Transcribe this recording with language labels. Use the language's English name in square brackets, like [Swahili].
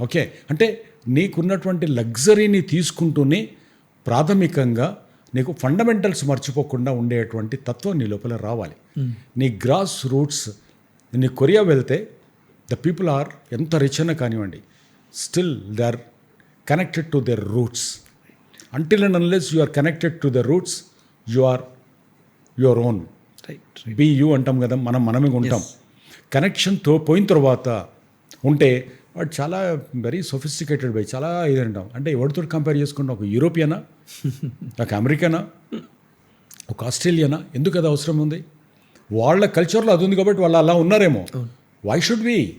[Telugu] Okay, అంటే నీకున్నటువంటి లగ్జరీని తీసుకుంటూనే ప్రాథమికంగా నీకు ఫండమెంటల్స్ మర్చిపోకుండా ఉండేటువంటి తత్వం నీ లోపల రావాలి. నీ గ్రాస్ రూట్స్, నీ కొరియా వెళ్తే ద పీపుల్ ఆర్ ఎంత రిచ్ అయినా కానివ్వండి, [English] Still they are connected to their roots. Until and unless you are connected to the roots, you are your own. [Telugu] Right. Be you అంటాం కదా, మనమే ఉంటాం. కనెక్షన్తో పోయిన తర్వాత ఉంటే వాడు చాలా వెరీ సొఫిస్టికేటెడ్ బై, చాలా ఇది అంటాం. అంటే ఎవరితో కంపేర్ చేసుకుంటాం? ఒక యూరోపియనా, ఒక అమెరికనా, ఒక ఆస్ట్రేలియనా? ఎందుకు అది అవసరం ఉంది? వాళ్ళ కల్చర్లో అది ఉంది కాబట్టి వాళ్ళు అలా ఉన్నారేమో. [English] Why should we?